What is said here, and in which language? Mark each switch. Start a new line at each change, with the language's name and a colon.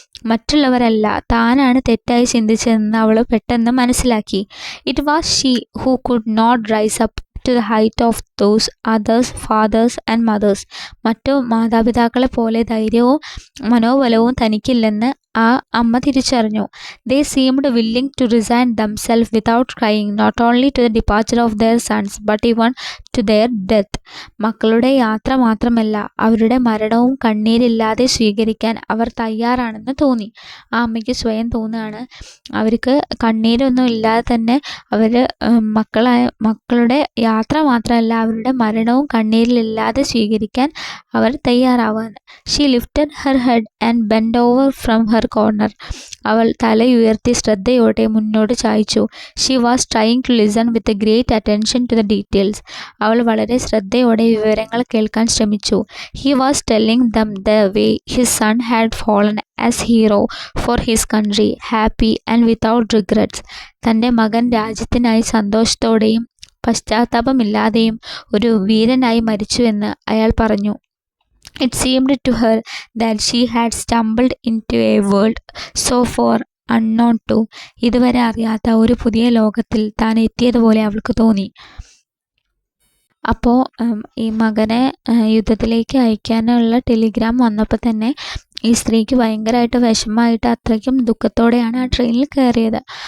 Malayalam: മറ്റുള്ളവരല്ല, താനാണ് തെറ്റായി ചിന്തിച്ചതെന്ന് അവൾ പെട്ടെന്ന് മനസ്സിലാക്കി.
English: It was she who could not rise up to the height of those others fathers and mothers.
Malayalam: മറ്റു മാതാപിതാക്കളെ പോലെ ധൈര്യവും മനോബലവും തനിക്കില്ലെന്ന് ആ അമ്മ തിരിച്ചറിഞ്ഞു.
English: They seemed willing to resign themselves without crying, not only to the departure of their sons, but even to their death.
Malayalam: മക്കളുടെ യാത്ര മാത്രമല്ല, അവരുടെ മരണവും കണ്ണീരില്ലാതെ സ്വീകരിക്കാൻ അവർ തയ്യാറാണെന്ന് തോന്നി. ആ അമ്മയ്ക്ക് സ്വയം തോന്നുകയാണ്, അവർക്ക് കണ്ണീരൊന്നും ഇല്ലാതെ തന്നെ അവർ മക്കളുടെ യാത്ര മാത്രമല്ല, അവരുടെ മരണവും കണ്ണീരിലില്ലാതെ സ്വീകരിക്കാൻ അവർ തയ്യാറാവാണ്.
English: She lifted her head and bent over from her corner.
Malayalam: അവൾ തലയുയർത്തി ശ്രദ്ധയോടെ മുന്നോട്ട് ചായ്ച്ചു.
English: She was trying to listen with a great attention to the details.
Malayalam: അവൾ വളരെ ശ്രദ്ധയോടെ വിവരങ്ങൾ കേൾക്കാൻ ശ്രമിച്ചു.
English: He was telling them the way his son had fallen as hero for his country, happy and without regrets.
Malayalam: തൻ്റെ മകൻ രാജ്യത്തിനായി സന്തോഷത്തോടെയും പശ്ചാത്താപമില്ലാതെയും ഒരു വീരനായി മരിച്ചുവെന്ന് അയാൾ പറഞ്ഞു.
English: It seemed to her that she had stumbled into a world so far unknown to.
Malayalam: ഇതുവരെ അറിയാത്ത ഒരു പുതിയ ലോകത്തിൽ താൻ എത്തിയതുപോലെ അവൾക്ക് തോന്നി. അപ്പോൾ ഈ മകനെ യുദ്ധത്തിലേക്ക് അയക്കാനുള്ള ടെലിഗ്രാം വന്നപ്പോൾ തന്നെ ഈ സ്ത്രീക്ക് ഭയങ്കരമായിട്ട് വിഷമമായിട്ട് അത്രയ്ക്കും ദുഃഖത്തോടെയാണ് ആ ട്രെയിനിൽ കയറിയത്.